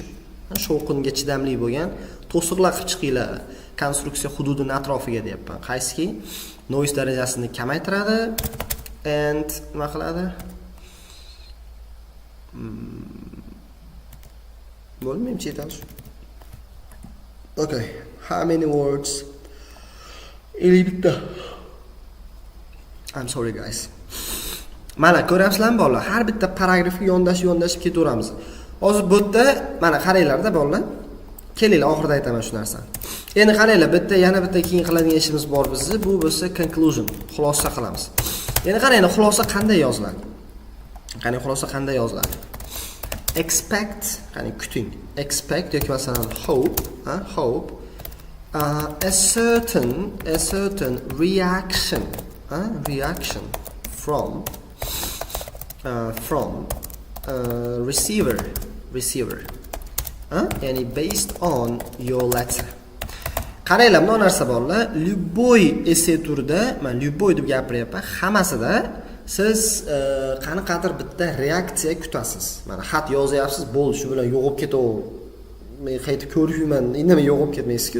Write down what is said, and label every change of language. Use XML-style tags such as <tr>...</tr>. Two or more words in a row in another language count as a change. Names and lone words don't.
<uz>Shovqinga chidamli bo'lgan to'siqlar qilib chiqinglar konstruksiya hududini atrofiga deyapman. Qaysiki noise darajasini kamaytiradi and nima qiladi? Bo'lmaymi chetalish.</uz> <en>Okay, how many words? 50 bitta. I'm sorry guys.</en> <uz>Mana ko'ryapsizlarmi bolalar? Har bitta paragrafga yondashib ketaveramiz. Hozir bu yerda mana qaranglar-da bolalar. Kelinglar, oxirida aytaman shu narsani. Endi qaranglar, yana bitta keyin qiladigan ishimiz bor bizni. Bu bo'lsa conclusion, xulosa qilamiz. Endi qaranglar, xulosa qanday yoziladi? Qani xulosa qanday yoziladi?</uz> <en>Expect,</en> <uz>qani kuting.</uz> <en>Expect</en> <uz>yoki masalan</uz> <en>hope a certain reaction from receiver ya'ni based on your letter.</en> <uz>Qaranglar, bu narsa borlar, любой esse turda, men любой deb gapiryapman, hammasida Siz qanaqadir bitta reaksiya kutasiz. Mana xat yozyapsiz, bo'ldi, shu bilan yo'qib ketaver. Men qaytib ko'rishman, indamay yo'qib ketmaysiz-ku.</uz>